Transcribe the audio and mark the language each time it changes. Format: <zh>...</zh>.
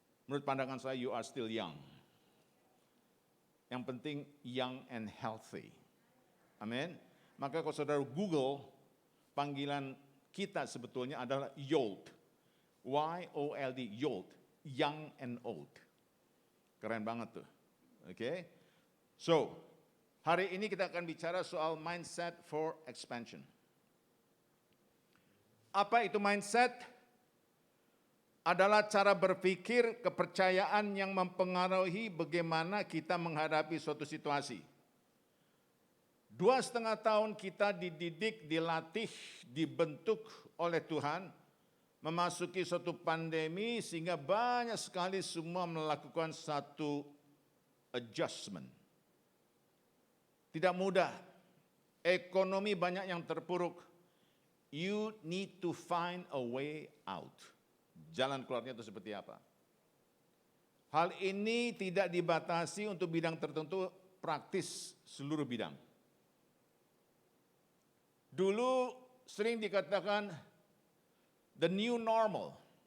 <id>Menurut pandangan saya,</id> <en>you are still young.</en> <id>Yang penting</id> <en>young and healthy.</en> <id>Amin. Maka kalau saudara Google, panggilan kita sebetulnya adalah YOLD. Y-O-L-D, YOLD,</id> <en>young and old.</en> <id>Keren banget tuh, oke? So, hari ini kita akan bicara soal mindset for expansion. Apa itu mindset? Adalah cara berpikir, kepercayaan yang mempengaruhi bagaimana kita menghadapi suatu situasi. 2,5 tahun kita dididik, dilatih, dibentuk oleh Tuhan, memasuki suatu pandemi sehingga banyak sekali semua melakukan satu adjustment. Tidak mudah, ekonomi banyak yang terpuruk.</id> <en>You need to find a way out.</en> <id>Jalan keluarnya itu seperti apa? Hal ini tidak dibatasi untuk bidang tertentu, praktis seluruh bidang. Dulu sering dikatakan the new normal.</id>